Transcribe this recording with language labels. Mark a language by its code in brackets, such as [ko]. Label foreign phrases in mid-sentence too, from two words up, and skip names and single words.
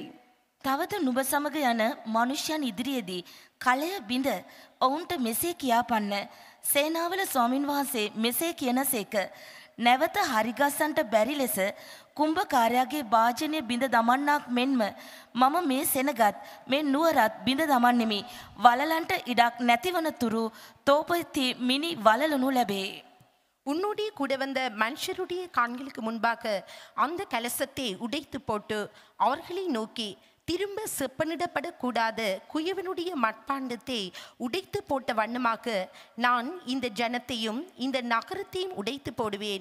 [si] තවද නුඹ සමග යන මනුෂ්‍යයන් ඉදිරියේදී කලය බිඳ ඔවුන්ට මෙසේ කියාපන්න. සේනාවල ස්වාමින් වහන්සේ මෙසේ කියනසේක, නැවත හරිගස්සන්ට බැරි ලෙස කුම්භකාරයාගේ භාජනය බිඳ දමන්නාක් මෙන්ම මම මේ සෙනගත් මේ නුවරත් බිඳ දමන්නෙමි. වලලන්ට ඉඩක් නැතිවන තුරු තෝපති මිනි වලලනු ලැබේ. [ta] உன்னுடைய கூட வந்த மனுஷருடைய கண்களுக்கு முன்பாக அந்த கலசத்தை உடைத்து போட்டு அவர்களை நோக்கி, திரும்ப செப்பனிடப்படக்கூடாத குயவனுடைய மட்பாண்டத்தை உடைத்து போட்ட வண்ணமாக நான் இந்த ஜனத்தையும் இந்த நகரத்தையும் உடைத்து போடுவேன்.